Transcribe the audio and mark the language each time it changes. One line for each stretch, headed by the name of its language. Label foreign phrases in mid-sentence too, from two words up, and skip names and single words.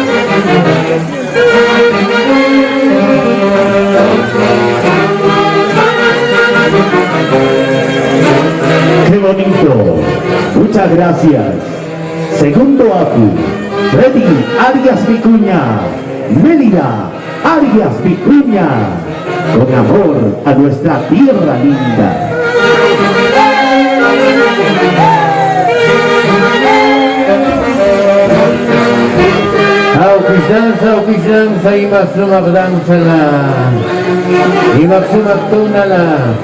Spanish: ¡Qué bonito! Muchas gracias. Segundo Apu, Freddy Arias Vicuña, Mélida Arias Vicuña, con amor a nuestra tierra linda. Auquillanza y Maxuma Danzala y Maxuma Tonala